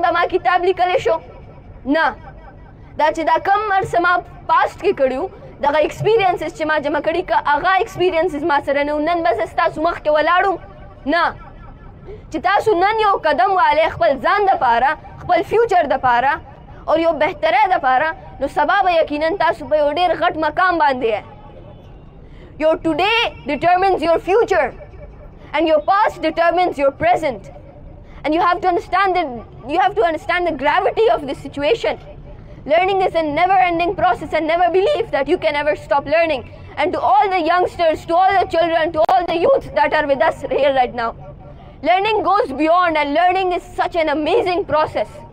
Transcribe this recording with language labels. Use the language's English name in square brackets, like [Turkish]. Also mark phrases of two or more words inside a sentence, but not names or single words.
[Pashto] به ما کتاب لیکلی شو نه دا چې دا کم عرصه ما پاست کې کړي وو دغه ایکسپیرینسز چې ما جمع کړي که هغه ایکسپیرینسز ما سره نه و نن به زه ستاسو مخکې ولاړم نه چې تاسو نن یو قدم والی خپل ځان دپاره خپل فیوچر دپاره او یو بهتری دپاره نو سبا به یقینا تاسو په یو ډېر غټ مقام باندې [English] Your today determines your future and your past determines your present and you have to understand the gravity of this situation. Learning is a never-ending process and never believe that you can ever stop learning. And to all the youngsters, to all the children, to all the youth that are with us here right now, learning goes beyond and learning is such an amazing process.